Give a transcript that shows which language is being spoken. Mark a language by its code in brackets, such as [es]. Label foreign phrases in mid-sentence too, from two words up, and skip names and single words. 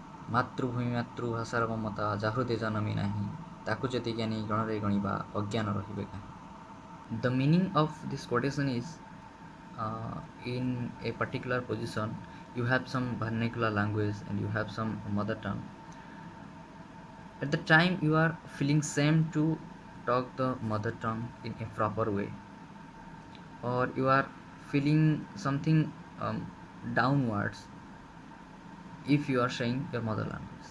[or] ମାତୃଭୂମି ମାତୃଭାଷାର ମମତା ଯା ହୃଦେ ଜନମି ନାହିଁ ତାକୁ ଯଦି ଜ୍ଞାନୀ ଗଣରେ ଗଣିବା ଅଜ୍ଞାନ ରହିବେ କାହିଁ। [en] The meaning of this quotation is in a particular position you have some vernacular language and you have some mother tongue. At the time you are feeling shame to talk the mother tongue in a proper way, or you are feeling something downwards if you are saying your mother language.